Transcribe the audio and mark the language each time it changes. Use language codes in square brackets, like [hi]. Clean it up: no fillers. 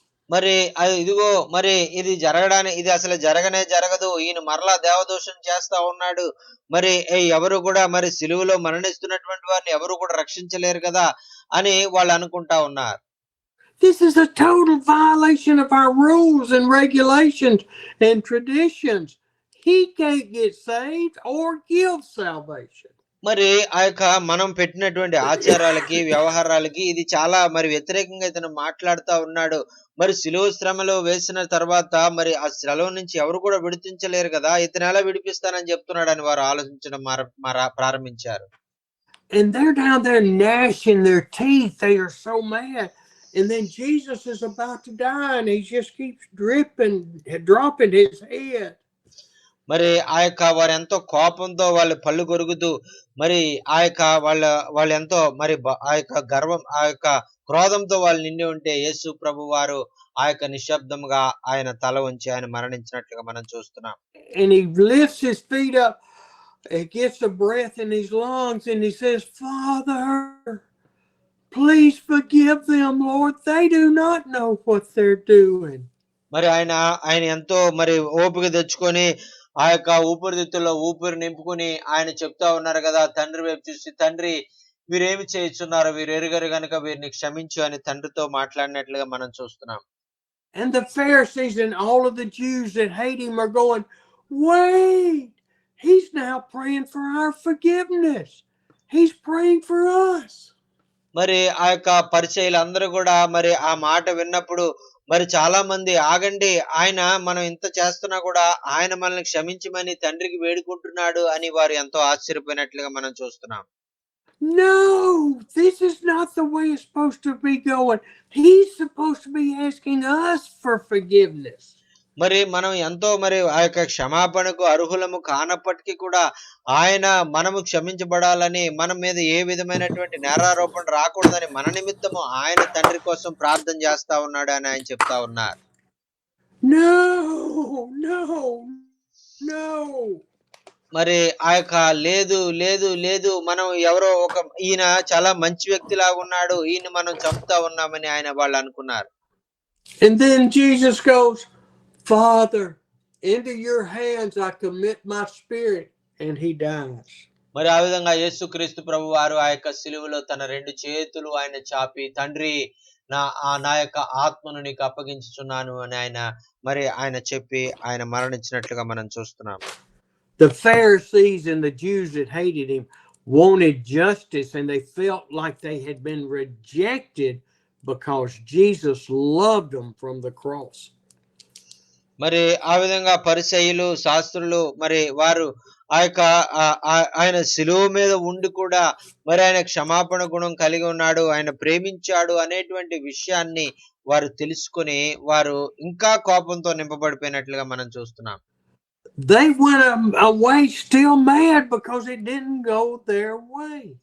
[te] మరి ఇదిగో మరి ఇది అసలు జరగదు, ఈయన మరలా దేవదోషం చేస్తా ఉన్నాడు, మరి ఎవరు కూడా మరి సిలువలో మరణిస్తున్నటువంటి వారిని ఎవరు కూడా రక్షించలేరు కదా అని వాళ్ళు అనుకుంటా ఉన్నారు. [en] This is a total violation of our rules and regulations and traditions. He can't get saved or give salvation. [te] మరి ఆ యొక్క మనం పెట్టినటువంటి ఆచారాలకి, వ్యవహారాలకి ఇది చాలా మరి వ్యతిరేకంగా ఇతను మాట్లాడుతా ఉన్నాడు. మరి శిలువ శ్రమలో వేసిన తర్వాత మరి ఆ శ్రలో నుంచి ఎవరు కూడా విడిపించలేరు కదా! ఇతను ఎలా విడిపిస్తానని చెప్తున్నాడని వారు ఆలోచించడం ప్రారంభించారు. [en] And they're down there gnashing their teeth. They are so mad. And then Jesus is about to die, and he just keeps dropping his head. [te] మరి ఆ యొక్క వారెంతో కోపంతో వాళ్ళు పళ్ళు కొరుకుతూ మరి ఆ యొక్క వాళ్ళెంతో మరి ఆ యొక్క గర్వం ఆ యొక్క క్రోధంతో వాళ్ళు నిండి ఉంటే యేసు ప్రభు వారు ఆ యొక్క నిశ్శబ్దంగా ఆయన తల వంచి ఆయన మరణించినట్లుగా మనం చూస్తున్నాం. [en] And he lifts his feet up, he gets the breath in his lungs, and he says, Father, please forgive them, Lord. They do not know what they're doing. [te] మరి ఆయన ఎంతో మరి ఓపిక తెచ్చుకొని ఆ యొక్క ఊపిరితిత్తుల్లో ఊపిరి నింపుకుని ఆయన చెప్తా ఉన్నారు కదా, తండ్రి వైపు చూసి, తండ్రి వీరేమి చేయుచున్నారు, వీరు ఎరుగరు గనుక వీరిని క్షమించు అని తండ్రితో మాట్లాడినట్లుగా మనం చూస్తున్నాం. [en] And the Pharisees and all of the Jews that hate him are going, wait, he's now praying for our forgiveness. He's praying for us. [te] మరి ఆ యొక్క పరిచయులందరూ కూడా మరి ఆ మాట విన్నప్పుడు మరి చాలా మంది ఆగండి, ఆయన మనం ఇంత చేస్తున్నా కూడా ఆయన మనల్ని క్షమించమని తండ్రికి వేడుకుంటున్నాడు అని వారు ఎంతో ఆశ్చర్యపోయినట్లుగా మనం చూస్తున్నాం. [en] No, this is not the way it's supposed to be going. He's supposed to be asking us for forgiveness. [te] మరి మనం ఎంతో మరి ఆ యొక్క క్షమాపణకు అర్హులము కానప్పటికీ కూడా ఆయన మనము క్షమించబడాలని, మన మీద ఏ విధమైనటువంటి నేరారోపణ రాకూడదని మన నిమిత్తము ఆయన తండ్రి కోసం ప్రార్థన చేస్తా ఉన్నాడు అని ఆయన చెప్తా ఉన్నారు. [en] No, no, no. [te] మరి ఆ యొక్క లేదు లేదు లేదు, మనం ఎవరో ఈయన చాలా మంచి వ్యక్తి లాగా ఉన్నాడు, ఈయన మనం చంపుతా ఉన్నామని వాళ్ళు అనుకున్నారు. [en] And then Jesus goes, Father, into your hands I commit my spirit, and he dies. [te] మరి ఆ విధంగా యేసుక్రీస్తు ప్రభు వారు ఆ యొక్క సిలువలో తన రెండు చేతులు ఆయన చాపి, తండ్రి నా యొక్క ఆత్మను నీకు అప్పగించుచున్నాను అని ఆయన చెప్పి ఆయన మరణించినట్లుగా మనం చూస్తున్నాం. [en] The Pharisees and the Jews that hated him wanted justice, and they felt like they had been rejected because Jesus loved them from the cross. [te] మరి ఆ విధంగా పరిసయ్యులు, శాస్త్రులు మరి వారు ఆ యొక్క ఆయన శిలువ మీద ఉండి కూడా మరి ఆయన క్షమాపణ గుణం కలిగి ఉన్నాడు, ఆయన ప్రేమించాడు అనేటువంటి విషయాన్ని వారు తెలుసుకొని వారు ఇంకా కోపంతో నింపబడిపోయినట్లుగా మనం చూస్తున్నాం. [en] They went away still mad because it didn't go their way.